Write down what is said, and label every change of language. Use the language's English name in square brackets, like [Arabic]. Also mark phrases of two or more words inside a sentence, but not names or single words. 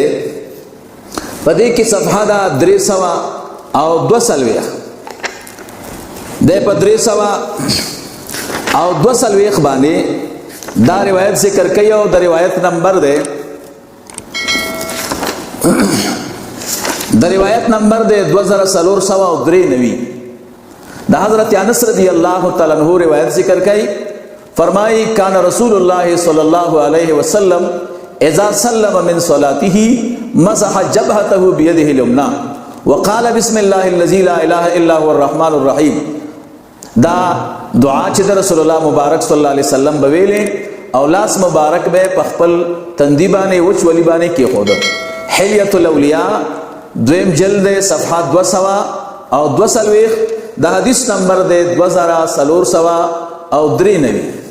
[Pashto] په دې کې صفحه دا 342 دی. په 342 باندې دا روایت ذکر کوي او د روایت نمبر دی دی 2493. د حضرت انس [Arabic] رضی اللہ تعالی عنہ [Pashto] روایت ذکر کئی. [Arabic] فرمائی کان رسول اللہ صلی اللہ علیہ وسلم اذا سلم من صلاته مسح جبهته بيده اليمنى وقال بسم الله الذي لا اله الا هو الرحمن الرحیم. [Pashto] دا دعا چې د رسول الله مبارک [Arabic] صلی الله علیه وسلم [Pashto] بویلې او لاس مبارک به په خپل تندی باندې وچ ولی باندې کېښود. حلیة الاولیاء دویم جلد صفحه 242 د حدیث نمبر دی 2493.